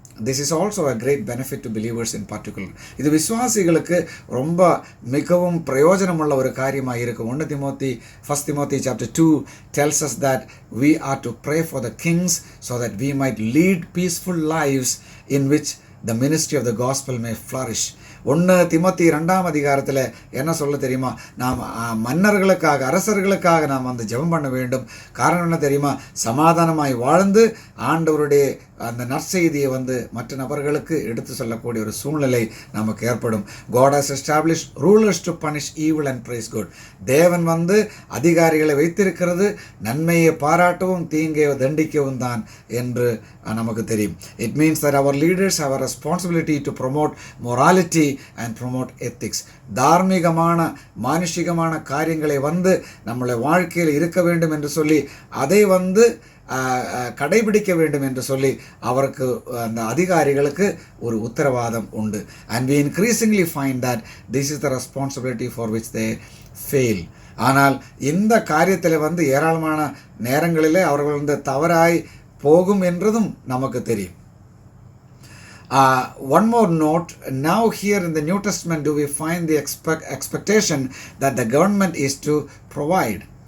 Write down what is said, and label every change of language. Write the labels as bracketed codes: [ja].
[en] This is also a great benefit to believers in particular. [ta] இது விசுவாசிகளுக்கு ரொம்ப மிகவும் பிரயோஜனமுள்ள ஒரு காரியமாக இருக்கும். [en] 1 Timothy chapter 2 tells us that we are to pray for the kings so that we might lead peaceful lives in which the ministry of the gospel may flourish. [ta] 1 Timothy 2ஆம் அதிகாரத்தில் என்ன சொல்ல தெரியுமா? நாம் மன்னர்களுக்காக, அரசர்களுக்காக நாம் வந்து ஜெபம் பண்ண வேண்டும். காரணம் என்ன தெரியுமா? சமாதானமாய் வாழ்ந்து ஆண்டவருடைய அந்த நற்செய்தியை வந்து மற்ற நபர்களுக்கு எடுத்து சொல்லக்கூடிய ஒரு சூழ்நிலை நமக்கு ஏற்படும். [en] God has established rulers to punish evil and praise good. [ta] தேவன் வந்து அதிகாரிகளை வைத்திருக்கிறது நன்மையை பாராட்டவும் தீங்கை தண்டிக்கவும் தான் என்று நமக்கு தெரியும். [en] It means that our leaders have a responsibility to promote morality and promote ethics. [ta] தார்மீகமான மானுஷிகமான காரியங்களை வந்து நம்மளை வாழ்க்கையில் இருக்க வேண்டும் என்று சொல்லி அதை வந்து கடைபிடிக்க வேண்டும் என்று சொல்லி அவருக்கு அந்த அதிகாரிகளுக்கு ஒரு உத்தரவாதம் உண்டு. [en] And we increasingly find that this is the responsibility for which they fail. [ta] ஆனால் இந்த காரியத்தில் வந்து ஏராளமான நேரங்களிலே அவர்கள் வந்து தவறாய் போகும் என்றதும் நமக்கு தெரியும். [en] One more note, now here in the New Testament do we find the expectation that the government is to provide.